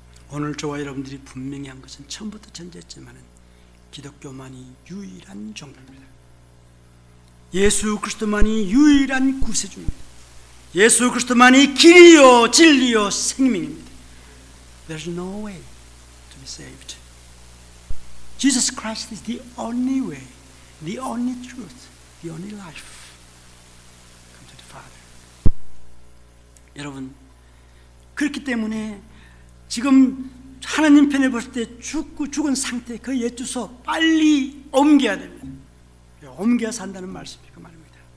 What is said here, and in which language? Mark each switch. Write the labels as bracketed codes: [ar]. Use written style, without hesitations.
[ko] 오늘 저와 여러분들이 분명히 한 것은 처음부터 전제했지만은 기독교만이 유일한 종교입니다. 예수 그리스도만이 유일한 구세주입니다. 예수 그리스도만이 길이요 진리요 생명입니다. [en] There's no way to be saved. Jesus Christ is the only way, the only truth, the only life. Come to the Father. [ko] 여러분, 그렇기 때문에 지금 하나님 편에 봤을 때 죽은 상태 그 옛 주소 빨리 옮겨야 됩니다. 옮겨 산다는 말씀이 그 말입니다.